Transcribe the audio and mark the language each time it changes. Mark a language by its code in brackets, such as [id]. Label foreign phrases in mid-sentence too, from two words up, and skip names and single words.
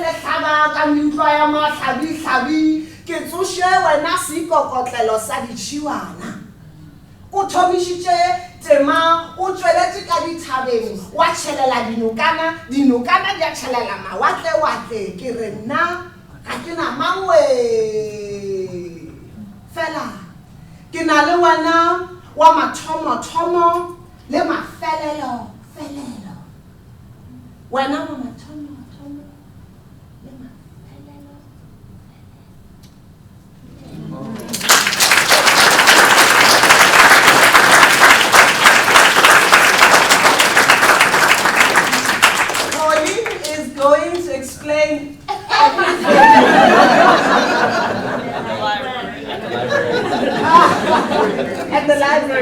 [nso] le hlaba ka meutlwa ya mahlabi-hlabi ke tsoše wena seikokotlelo sa ditšhiwana o thomišitše tema o tšweletše ka dithabeng wa tšhelela dinokana di a tšhelela mawatle-watle ke re nna ga ke na mangwe fela ke na le wena wa mathomo-thomo Le mafelelo, felelo. Wena wa mathomo, thomo. Le mafelelo. [en] Pauline is going to explain at the library.